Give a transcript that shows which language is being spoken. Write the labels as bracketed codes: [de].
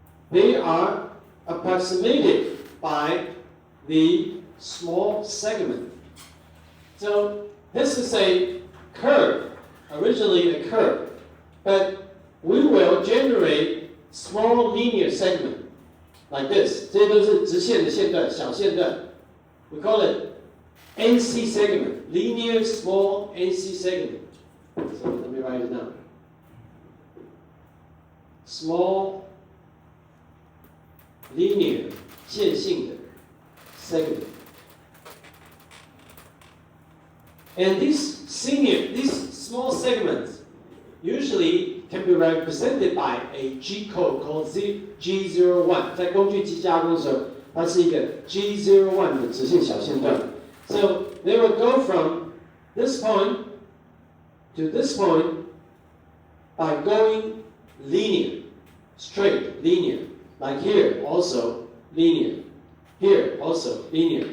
[en] They are approximated by the small segment. So this is a curve, originally a curve, but we will generate small linear segment like this. [zh] 这些都是直线的线段，小线段。 [en] We call it NC segment, linear small NC segment. So let me write it down. Small linear [zh] 线性的 [en] segment. And these small segments usually can be represented by a G code called G01. [zh] 在工具机加工的时候，它是一个 G01 的直线小线段。 [en] So they will go from this point to this point by going linear, straight, linear. Like here, also linear. Here, also linear.